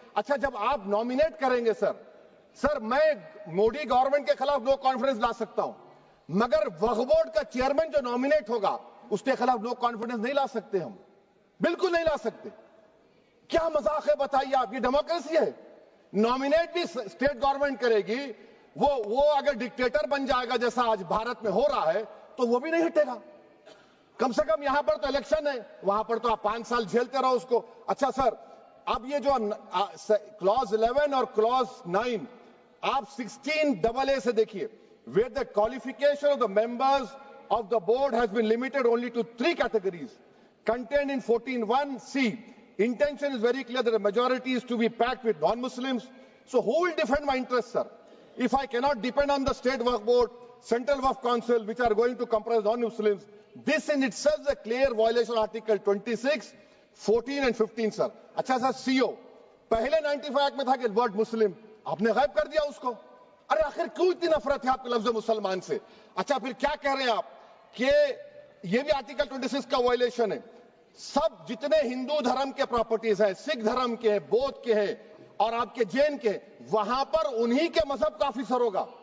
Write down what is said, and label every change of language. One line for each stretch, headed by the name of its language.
Hindi: अच्छा, जब आप नॉमिनेट करेंगे सर मैं मोदी गवर्नमेंट के खिलाफ नो कॉन्फिडेंस ला सकता हूं, मगर वक्फ बोर्ड का चेयरमैन जो नॉमिनेट होगा उसके खिलाफ नो कॉन्फिडेंस नहीं ला सकते हम, बिल्कुल नहीं ला सकते। क्या मजाक है बताइए आप? ये डेमोक्रेसी है। नॉमिनेट भी स्टेट गवर्नमेंट करेगी, वो अगर डिक्टेटर बन जाएगा जैसा आज भारत में हो रहा है तो वो भी नहीं हटेगा। कम से कम यहां पर तो इलेक्शन है, वहां पर तो आप 5 साल झेलते रहो उसको। अच्छा सर, अब ये जो क्लॉज 11 और क्लॉज 9 आप 16AA से देखिए,
English: where the qualification of the members of the board has been limited only to 3 categories contained in 14(1)(c). Intention is very clear that the majority is to be packed with non-Muslims. So who will defend my interests, sir? If I cannot depend on the state Waqf board, central Waqf council, which are going to comprise non-Muslims, this in itself is a clear violation of Article 26, 14 and 15, sir.
Hindi: अच्छा sir, CO पहले 95 act में था कि word मुस्लिम, आपने गायब कर दिया उसको। अरे आखिर क्यों इतनी नफरत है आपके लफ्ज मुसलमान से? अच्छा, फिर क्या कह रहे हैं आप कि ये भी आर्टिकल 26 का वायलेशन है। सब जितने हिंदू धर्म के प्रॉपर्टीज हैं, सिख धर्म के हैं, बौद्ध के हैं और आपके जैन के, वहां पर उन्हीं के मजहब का ऑफिसर होगा।